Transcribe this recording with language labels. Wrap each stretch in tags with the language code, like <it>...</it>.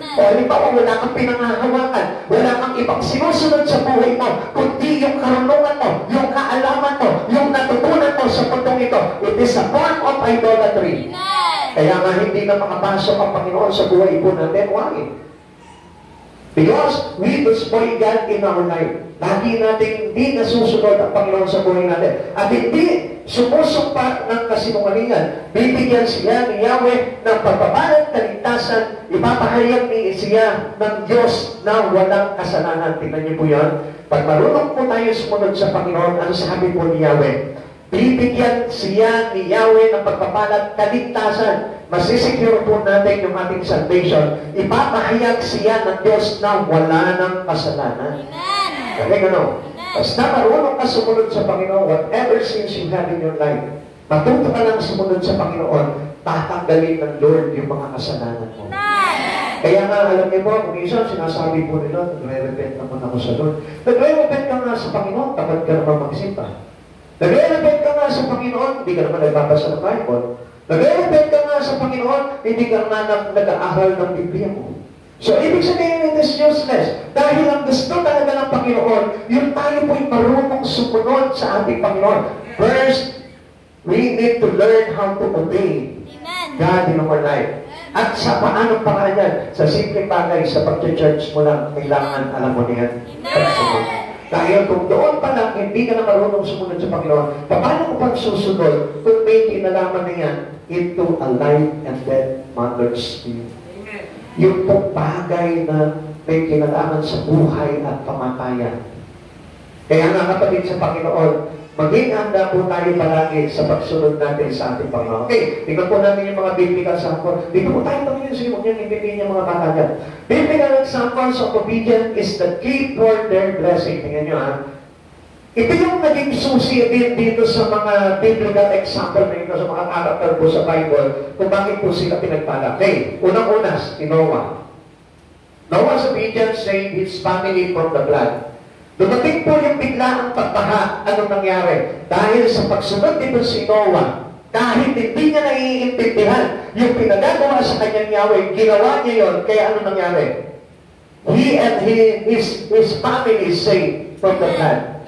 <tl>O halimbawa, wala kang pinangahawakan, wala kang ibang sinusunod sa buhay mo, kundi yung karunungan mo, yung kaalaman mo, yung natutunan mo sa putong ito.</tl> <en>It is a form of idolatry.</en> <tl>Kaya nga hindi na makapasok ang Panginoon sa buhay po natin.</tl> <en>Why? Because we destroy God in our life.</en> <tl>Lagi natin hindi nasusunod ang Panginoon sa buhay natin. At hindi sumusumpa ng kasinungalingan. Bibigyan siya ni Yahweh ng pagpapalang kaligtasan. Ipapahayag ni siya ng Diyos na walang kasalanan. Tingnan niyo po yan. Pag marunong po tayo sumunod sa Panginoon, ang sabi po ni Yahweh, bibigyan siya ni Yahweh ng pagpapalang kaligtasan. Masisecure po natin yung ating salvation. Ipapahayag siya ng Diyos na wala ng kasalanan. Kaya gano'n. Basta marunong ka sumunod sa Panginoon,</tl> <en>whatever sins you have in your life,</en> <tl>matuto ka lang sumunod sa Panginoon, tatanggalin ng Lord yung mga kasalanan mo. Kaya nga, alam niyo po, kung isa, sinasabi po nila, nagre-repent naman ako sa Lord. Nagre-repent ka nga sa Panginoon, tapad ka naman mag-isipa. Nagre-repent ka nga sa Panginoon, hindi ka naman nagbabasa ng Bible. Nagre-repent ka nga sa Panginoon, hindi ka naman nag-aaral ng Biblia mo. So, ibig sabihin,</tl> <en>it is useless.</en> <tl>Dahil ang gusto talaga ng Panginoon, yung tayo po'y marunong sumunod sa ating Panginoon.</tl> <en>First, we need to learn how to obey God in our life.</en> <tl>At sa paanong paraan yan? Sa simple bagay, sa pag-church mo lang, kailangan alam mo niyan. Dahil kung doon pa lang, hindi ka na marunong sumunod sa Panginoon, paano ko pang susunod kung may kinalaman na yan</tl> <en>into a life and death matters to you?</en> <tl>Yung pong bagay na may kinalaman sa buhay at pamatayan. Kaya nga kapatid sa Panginoon, maging handa po tayo palagi sa pagsunod natin sa ating Panginoon. Okay, tingnan po natin yung mga biblical sample. Dito po tayo panginoon sa iyo, yung ibigay niya mga bata dyan.</tl> <en>Biblical examples of obedience is the key for their blessing.</en> <tl>Tingnan nyo ha. Ito yung naging susi din dito sa mga biblical example na ito, sa mga character po sa Bible, kung bakit po sila pinagpala. Okay, unang-una, si Noah.</tl> <en>Noah's obedience saved his family from the flood.</en> <tl>Dumating po yung biglaang pagbaha. Anong nangyari? Dahil sa pagsunod dito si Noah, kahit hindi niya naiintindihan yung pinagagawa sa kanyang Yahweh, ginawa niya yon. Kaya ano nangyari?</tl> <en>He and his family saved from the flood.</en>